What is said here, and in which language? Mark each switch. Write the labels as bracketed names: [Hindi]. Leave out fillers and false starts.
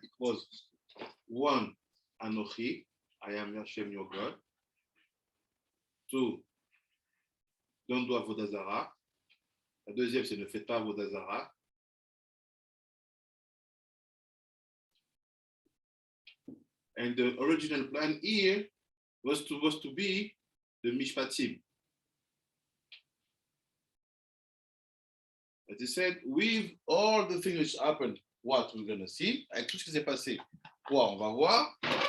[English] It was one, Anochi, I am Hashem your God. Two, don't do Avodah Zarah. [French] La deuxième, c'est ne faites pas Avodah Zarah. [English] And the original plan here was to be the Mishpatim. But he said, with all the things which happened, what we're going to see, [French] avec tout ce qui s'est passé, quoi, on va voir.